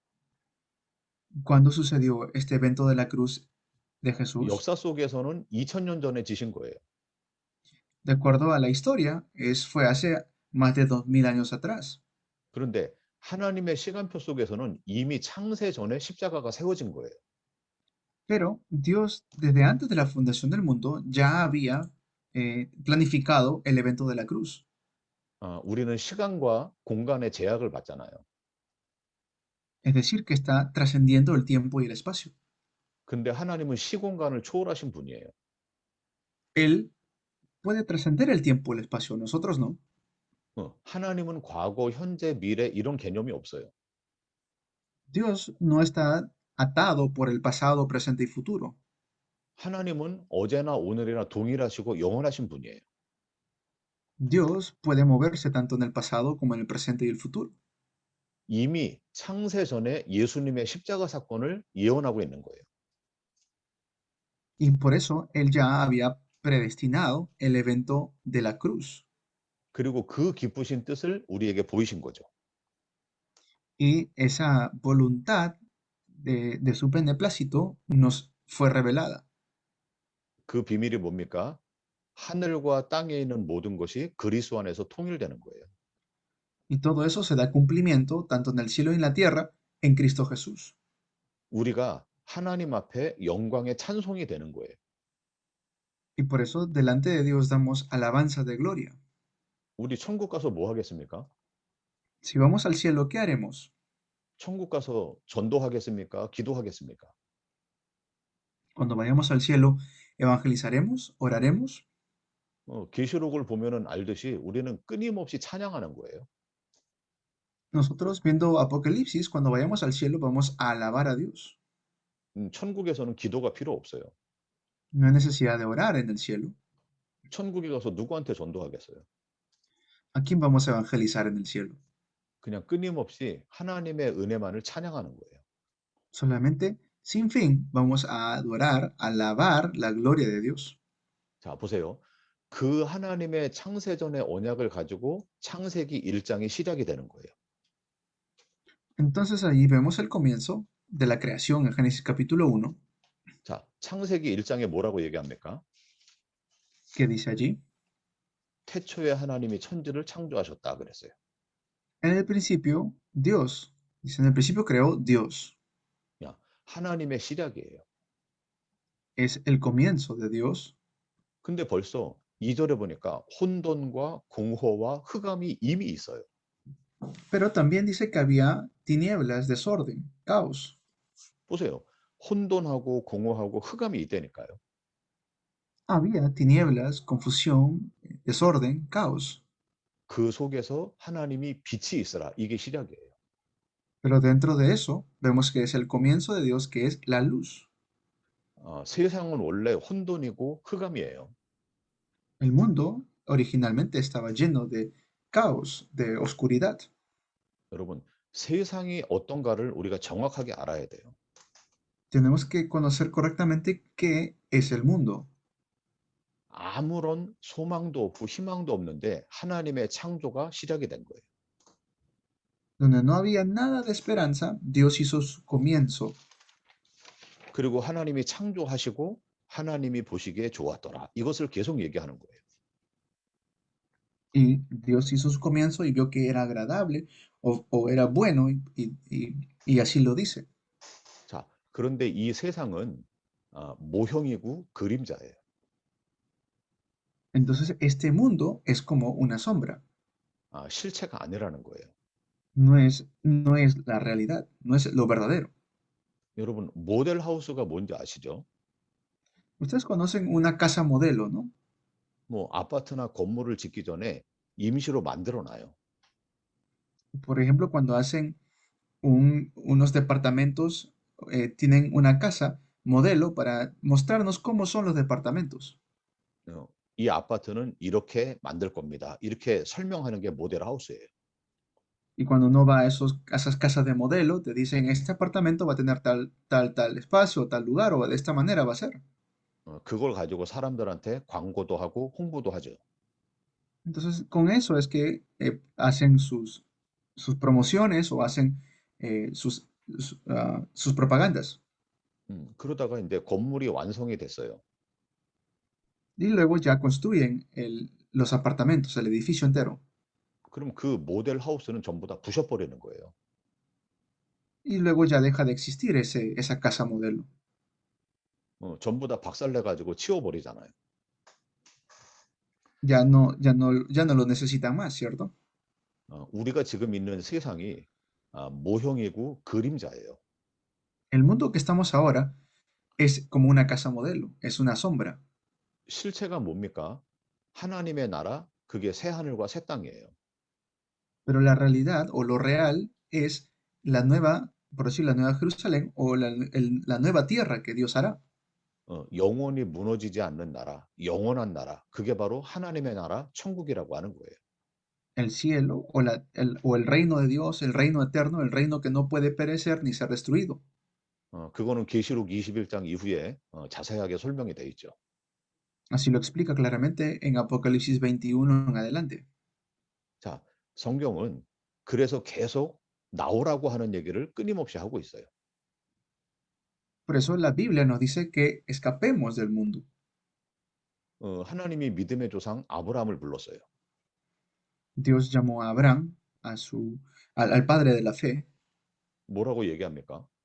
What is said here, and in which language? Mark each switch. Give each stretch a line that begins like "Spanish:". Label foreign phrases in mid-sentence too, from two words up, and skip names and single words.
Spanish: ¿Cuándo sucedió este evento de la cruz de Jesús?
Korean: 역사 속에서는 2000년 전에 지신 거예요.
Spanish: De acuerdo a la historia, fue hace más de 2000 años atrás.
Korean: 그런데 하나님의 시간표 속에서는 이미 창세 전에 십자가가 세워진 거예요.
Spanish: Pero Dios, desde antes de la fundación del mundo, ya había planificado el evento de la cruz.
Korean: 우리는 시간과 공간의 제약을 받잖아요.
Spanish: Es decir, que está trascendiendo el tiempo y el espacio.
Korean: 근데 하나님은 시공간을 초월하신 분이에요.
Spanish: Él puede trascender el tiempo y el espacio, nosotros no.
Korean: 하나님은 과거, 현재, 미래 이런 개념이 없어요.
Spanish: Dios no está atado por el pasado, presente y futuro.
Korean: 하나님은 어제나 오늘이나 동일하시고 영원하신 분이에요.
Spanish: Dios puede moverse tanto en el pasado como en el presente y el futuro.
Korean: 이미 창세 전에 예수님의 십자가 사건을 예언하고 있는 거예요.
Spanish: Y por eso Él ya había predestinado el evento de la cruz.
Korean: 그리고 그 기쁘신 뜻을 우리에게 보이신 거죠.
Spanish: Y esa voluntad de su beneplácito nos fue revelada.
Korean: 그 비밀이 뭡니까? 하늘과 땅에 있는 모든 것이 그리스도 안에서 통일되는 거예요.
Spanish: Y todo eso se da cumplimiento tanto en el cielo y en la tierra en Cristo Jesús.
Korean: 우리가 하나님 앞에 영광의 찬송이 되는 거예요.
Spanish: Y por eso delante de Dios damos alabanza de gloria.
Korean: 우리 천국 가서 뭐 하겠습니까?
Spanish: Si vamos al cielo, ¿qué haremos?
Korean: 천국 가서 전도하겠습니까? 기도하겠습니까?
Spanish: Cuando vayamos al cielo, ¿evangelizaremos? ¿Oraremos?
Korean: 계시록을 보면은 알듯이 우리는 끊임없이 찬양하는 거예요.
Spanish: Nosotros viendo Apocalipsis, cuando vayamos al cielo, vamos a alabar a Dios.
Korean: 천국에서는 기도가 필요 없어요.
Spanish: No hay necesidad de orar en el cielo.
Korean: 천국에 가서 누구한테 전도하겠어요?
Spanish: ¿A quién vamos a evangelizar en el cielo?
Korean: 그냥 끊임없이 하나님의 은혜만을 찬양하는 거예요.
Spanish: Solamente, sin fin, vamos a adorar, alabar la gloria de Dios.
Korean: 자, 보세요. 그 하나님의 창세전의 언약을 가지고 창세기 1장이 시작이 되는 거예요.
Spanish: Entonces ahí vemos el comienzo de la creación en Génesis capítulo 1.
Korean: 자, 창세기 1장에 뭐라고 얘기합니까?
Spanish: ¿Qué dice allí?
Korean: 태초에 하나님이 천지를 창조하셨다 그랬어요.
Spanish: En el principio, Dios. Dice, en el principio creó Dios.
Korean: 야, 하나님의 시작이에요.
Spanish: Es el comienzo de Dios.
Korean: 근데 벌써 2절에 보니까 혼돈과 공허와 흑암이 이미 있어요.
Spanish: Pero también dice que había tinieblas, desorden, caos.
Korean: 보세요. 혼돈하고 공허하고 흑암이 있다니까요.
Spanish: Había tinieblas, confusión, desorden, caos.
Korean: 그 속에서 하나님이 빛이 있으라. 이게 시작이에요.
Spanish: Pero dentro de eso, vemos que es el comienzo de Dios, que es la luz.
Korean: 세상은 원래 혼돈이고 흑암이에요.
Spanish: El mundo originalmente estaba lleno de caos, de oscuridad.
Korean: 여러분, 세상이 어떤가를 우리가 정확하게 알아야 돼요.
Spanish: Tenemos que conocer correctamente qué es el mundo.
Korean: 아무런 소망도 없고 희망도 없는데 하나님의 창조가 시작이 된 거예요.
Spanish: Donde no había nada de esperanza, Dios hizo su comienzo.
Korean: 그리고 하나님이 창조하시고 하나님이 보시기에 좋았더라. 이것을 계속 얘기하는 거예요.
Spanish: Y Dios hizo su comienzo y vio que era agradable o era bueno y así lo dice.
Korean: 자, 그런데 이 세상은 모형이고 그림자예요.
Spanish: Entonces este mundo es como una sombra.
Korean: 실체가 아니라는 거예요.
Spanish: No es la realidad, no es lo verdadero.
Korean: 여러분, 모델 하우스가 뭔지 아시죠?
Spanish: Ustedes conocen una casa modelo, ¿no?
Korean: 뭐 아파트나 건물을 짓기 전에 임시로 만들어 놔요.
Spanish: Por ejemplo, cuando hacen unos departamentos, tienen una casa modelo para mostrarnos cómo son los departamentos.
Korean: 이 아파트는 이렇게 만들 겁니다. 이렇게 설명하는 게 모델 하우스예요.
Spanish: Y cuando uno va a esas casas de modelo, te dicen, este apartamento va a tener tal espacio, tal lugar, o de esta manera va a ser.
Korean: 그걸 가지고 사람들한테 광고도 하고 홍보도 하죠.
Spanish: Entonces, con eso es que hacen sus promociones o hacen sus propagandas.
Korean: 그러다가 이제 건물이 완성이 됐어요.
Spanish: Y luego ya construyen los apartamentos, el edificio entero.
Korean: 그럼 그 모델 하우스는 전부 다 부셔버리는 거예요.
Spanish: Y luego ya deja de existir esa casa modelo.
Korean: 전부 다 박살내가지고 치워버리잖아요.
Spanish: Ya no lo necesitan más, ¿cierto?
Korean: 우리가 지금 있는 세상이 모형이고 그림자예요.
Spanish: El mundo que estamos ahora es como una casa modelo, es una sombra.
Korean: 실체가 뭡니까? 하나님의 나라, 그게 새 하늘과 새 땅이에요.
Spanish: Pero la realidad o lo real es la nueva, por decir, la nueva Jerusalén o la nueva tierra que Dios hará.
Korean: 영원히 무너지지 않는 나라, 영원한 나라, 그게 바로 하나님의 나라, 천국이라고 하는 거예요.
Spanish: El cielo o el reino de Dios, el reino eterno, el reino que no puede perecer ni ser destruido.
Korean: 그거는 계시록 21장 이후에 자세하게 설명이 돼 있죠.
Spanish: Así lo explica claramente en Apocalipsis 21 en adelante.
Korean: 자, 성경은 그래서 계속 나오라고 하는 얘기를 끊임없이 하고 있어요.
Spanish: Por eso la Biblia nos dice que escapemos del mundo.
Korean: 하나님이 믿음의 조상 아브라함을 불렀어요.
Spanish: Dios llamó a Abraham, al padre de la fe,
Korean: 뭐라고 얘기합니까?